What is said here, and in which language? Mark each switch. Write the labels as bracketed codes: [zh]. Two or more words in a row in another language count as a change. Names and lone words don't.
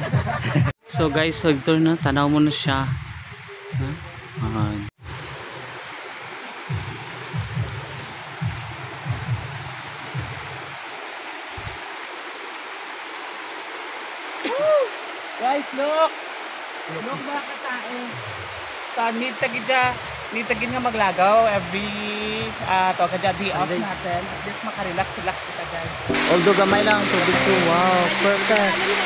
[tl] So guys, so ito na tanaw mo na siya. [en] Guys, look! [hil] Look mga katae. So, need tagin nga maglagaw [en] every day off [hil] natin. At least makarelax-relax kita guys. Although gamay lang tubig to. [en] Wow, perfect.